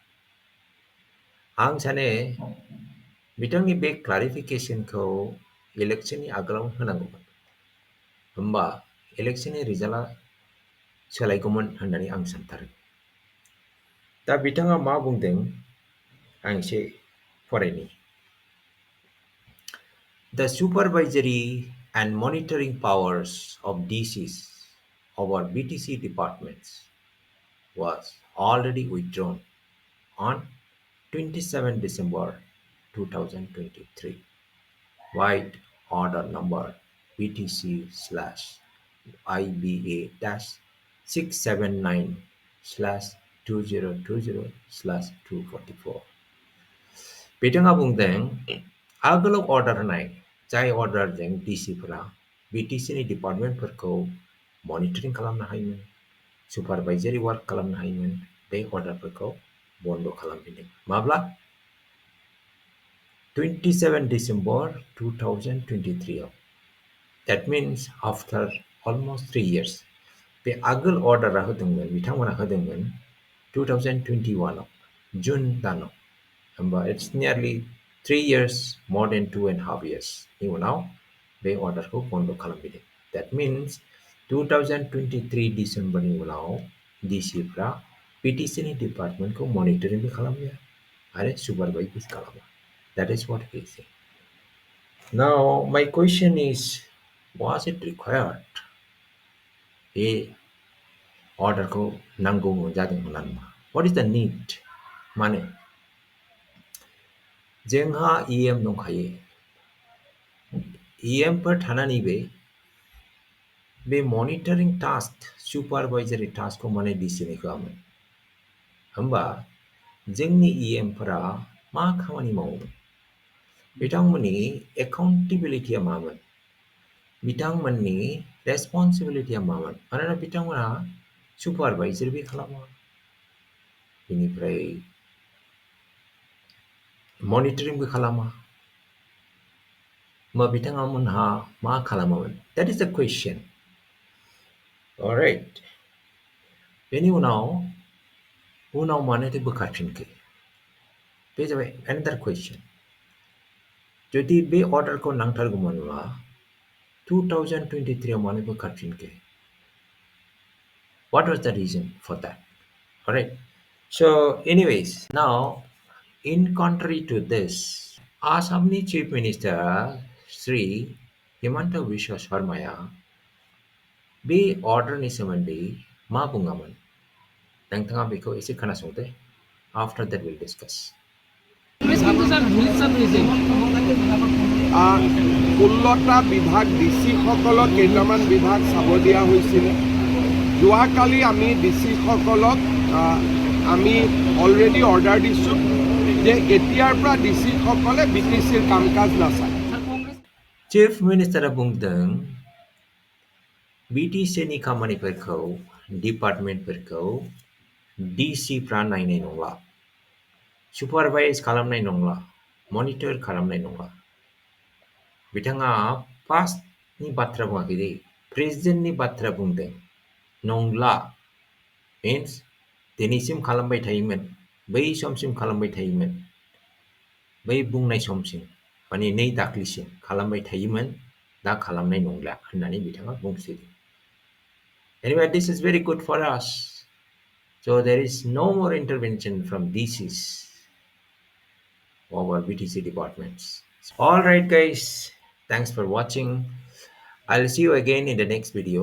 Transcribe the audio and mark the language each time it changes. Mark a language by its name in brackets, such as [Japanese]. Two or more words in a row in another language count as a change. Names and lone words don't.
[Bodo] आं सानो बिथांनि बे [English] clarification-khou election-ni [Bodo] आगोलाव होनांगौमोन, होमबा इलेक्शननि रिजाल्टआ सोलायगौमोन होननानै आं सानथारो। दा बिथाङा मा बुंदों आं एसे फरायनि। [English] The supervisory and monitoring powers of DCs over BTC departments was already withdrawn on 27 December 2023. White Order Number BTC/IBA-679/2020/244। [Bodo] बिथाङा बुंदों आगोलाव अर्डार होनाय जाय अर्डारजों डिसिफोरा बिटिसिनि डिपार्टमेन्टफोरखौ मनिटरिं खालामनो हायोमोन, सुपारभाइजारि वार्क खालामनो हायोमोन, बे अर्डारफोरखौ बन्द खालामफिनदों। माब्ला? 27 December 2023 आव। [English] That means after almost 3 years. [Bodo] बे आगोल अर्डारा होदोंमोन, बिथांमोना होदोंमोन 2021 आव, जुन दानाव। [English] होमबा it's nearly 3 years, more than 2.5 years. [Bodo] नि उनाव बे अर्डारखौ बन्द खालामफिनदों। [English] That means [Bodo] 2023 डिसेम्बरनि उनाव डिसिफ्रा बिटिसिनि डिपार्टमेन्टखौ मनिटरिंबो खालामलिया आरो सुपारभाइजबो खालामा। [English] That is what he said. Now, my question is, was it required? [Bodo] बे अर्डारखौ नांगौ जादोंमोन नामा? [English] What is the need? [Bodo] माने जोंहा EM दंखायो। EMफोर थानानैबो बे [English] monitoring task, supervisory task-khou [Bodo] माने डिसिनि होआमोन। होमबा जोंनि EMफोरा मा खामानि मावोमोन? बिथांमोननि एकाउन्टेबिलिटिया मामोन? बिथांमोननि रेसपन्सिबिलिटिया मामोन? मानोना बिथांमोना सुपारभाइजारबो खालामा, बेनिफ्राय मनिटरिंबो खालामा। होमबा बिथांमोनहा मा खालामोमोन? [English] That is the question. Alright. [Bodo] बेनि उनाव मानोथो बोखारफिनखो? बे जाबाय [English] another question. [Bodo] जुदि बे अर्डारखौ नांथारगौमोनब्ला 2023 आव मानो बोखारफिनखो? [English] What was the reason for that? Alright. So anyways, now in contrary to this, [Bodo] आसामनि चिफ मिनिस्टार श्री हिमन्त बिश्व शर्माया बे अर्डारनि सोमोन्दै मा बुङामोन? नोंथाङा बेखौ एसे खोनासंदो। [English] After that we'll discuss. [Assamese] 16টা বিভাগ ডিচিসকলক কেইটামান বিভাগ চাব দিয়া হৈছিল। যোৱাকালি আমি ডিচিসকলক আমি [English] already order [Assamese] দিছোঁ যে এতিয়াৰ পৰা ডিচিসকলে বিটিচিৰ কাম কাজ নাচায়। [Bodo] चिफ मिनिस्टारा बुंदों बिटिसिनि खामानिफोरखौ, डिपार्टमेन्टफोरखौ डिसिफ्रा नायनाय नंला। सुपारभाइज खालामनाय नंला मनिटर खालामनाय नंला बिथाङा पास्टनि बाथ्रा बुङाखै दे प्रेजेन्टनि बाथ्रा बुंदों नंला मीन्स दिनैसिम खालामबाय थायोमोन बै समसिम खालामबाय थायोमोन बै बुंनाय समसिम माने 2 दाख्लिसिम खालामबाय थायोमोन दा खालामनाय नंला होननानै बिथाङा बुंसिगोन [English] Anyway, this is very good for us. So there is no more intervention from DCs over BTC departments. All right, guys. Thanks for watching. I'll see you again in the next video.